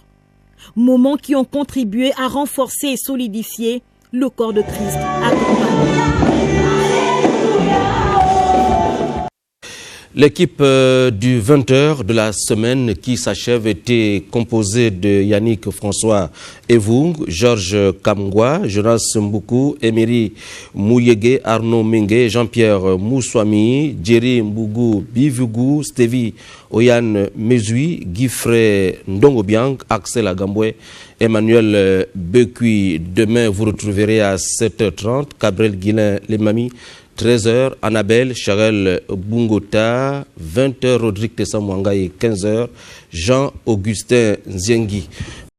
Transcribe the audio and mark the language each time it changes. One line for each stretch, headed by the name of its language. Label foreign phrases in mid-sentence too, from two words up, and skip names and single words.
French: Moments qui ont contribué à renforcer et solidifier le corps de Christ à Gamba. L'équipe du 20h de la semaine qui s'achève était composée de Yannick François Evung, Georges Kamgwa, Jonas Mboukou, Emery Mouyege, Arnaud Mingue, Jean-Pierre Moussouami, Jerry Mbougou Bivugu, Stevie Oyan Mezui, Guifré Ndongobiang, Axel Agamboué, Emmanuel Bekui. Demain, vous retrouverez à 7h30 Gabriel Guillain Lemami 13h, Annabelle Charel Bungota, 20h, Rodrigue Tessamwanga et 15h, Jean-Augustin Nziengi.